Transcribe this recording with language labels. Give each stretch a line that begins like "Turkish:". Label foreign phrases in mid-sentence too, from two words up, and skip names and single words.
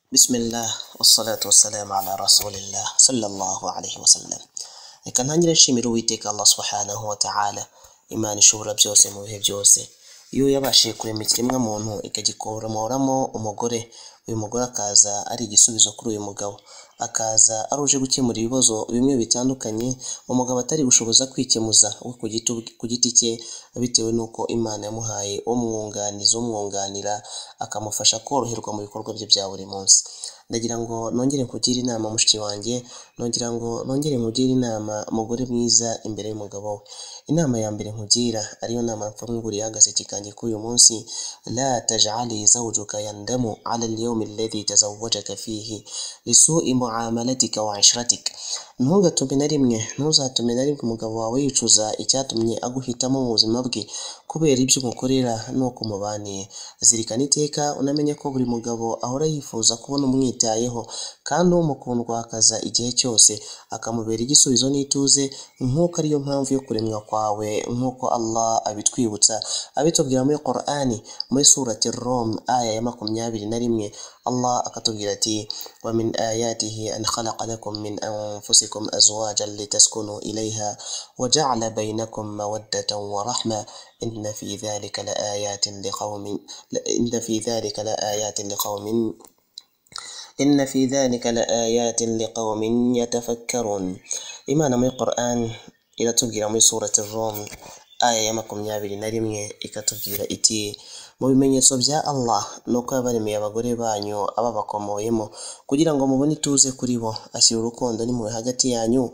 Arabic: بسم الله والصلاة والسلام على رسول الله صلى الله عليه وسلم.
Kinyarwanda: Reka ntangire nshimira Uwiteka Allah
Arabic: سبحانه وتعالى,
Kinyarwanda: Imana ishobora byose mu bihe byose. Iyo yabashije kurema ikiremwa muntu ikagikoramo umugore, uyu mugore akaza ari igisubizo kuri uyu mugabo, akaza aruje gukemura ibibazo bimwe bitandukanye umugabo atari gushoboza kwikemuza we ku giti cye, bitewe nuko Imana yamuhaye umwunganizi umwunganira akamufasha koroherwa mu bikorwa bye bya buri munsi. Ndagira ngo nongere nkugire inama mushiki wanjye, nongere nkugire inama mugore mwiza imbere y'umugabo we. Inama ya mbere nkugira ariyo nama mfunguriye agaseke kanjye k'uyu munsi:
Arabic: لا تجعلي زوجك يندم على اليوم الذي تزوجك فيه لسوء معاملتك وعشرتك.
Kinyarwanda: Ntuzatume na rimwe umugabo wawe yicuza icyatumye aguhitamo mu buzima bwe kubera ibyo umukorera nuko mubaniye. Zirikana iteka unamenye ko buri mugabo ahora yifuza kubona umwitayeho kandi umukundwa akaza igihe cyose akamubera igisubizo n'ituze, nk'uko ariyo mpamvu yo kuremwa kwawe, nk'uko Allah abitwibutsa abitubwira muri Qur'ani muri surati Ar-Rum aya ya 21. Allah akatubwira ati:
Arabic: ومن آياته أن خلق لكم من أنفسكم أزواجا لتسكنوا إليها وجعل بينكم مودة ورحمة إن في ذلك لآيات لقوم يتفكرون.
Kinyarwanda: Imana muri Qur'an iratubwira muri surati Ar-Rum aya ya 21 ikatubwira iti: mu bimenyetso bya Allah nuko yabaremeye abagore banyu ababakomoyemo kugira ngo mubone ituze kuri bo, ashyira urukundo n'impuhwe hagati yanyu.